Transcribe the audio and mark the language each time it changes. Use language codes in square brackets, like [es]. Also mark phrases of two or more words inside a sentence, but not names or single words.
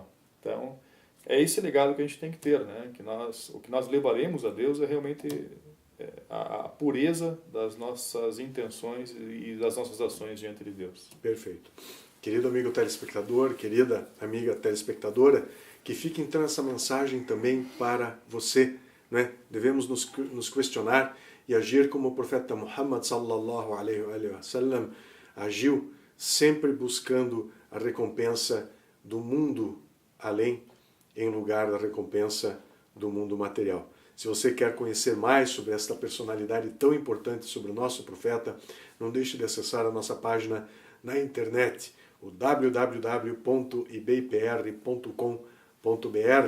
[pt] Então, é esse legado que a gente tem que ter, né? O que nós levaremos a Deus é realmente a pureza das nossas intenções e das nossas ações diante de Deus. Perfeito. Querido amigo telespectador, querida amiga telespectadora, que fique então essa mensagem também para você, né? Devemos nos questionar e agir como o profeta Muhammad [ar] صلى الله عليه وسلم [pt] agiu, sempre buscando a recompensa do mundo além, em lugar da recompensa do mundo material. Se você quer conhecer mais sobre esta personalidade tão importante sobre o nosso profeta, não deixe de acessar a nossa página na internet, o www.ibpr.com.br.